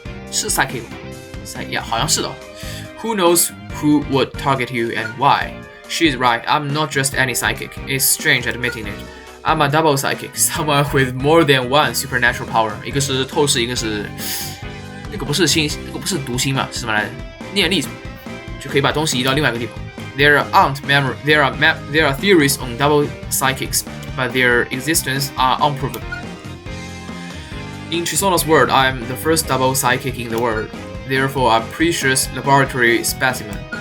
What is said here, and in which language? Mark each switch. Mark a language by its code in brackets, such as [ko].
[zh] 是 psychic 呀，好像是的。 [en] Who knows who would target you and why? She's right, I'm not just any psychic. It's strange admitting it. I'm a double psychic, someone with more than one supernatural power. [zh] 一个是透视，一个是那个不是读心嘛？是什么来着？念力就可以把东西移到另外一个地方。 [en] There are theories on double psychics, but their existence are unproven. In Chisono's word, I am the first double psychic in the world, therefore a precious laboratory specimen.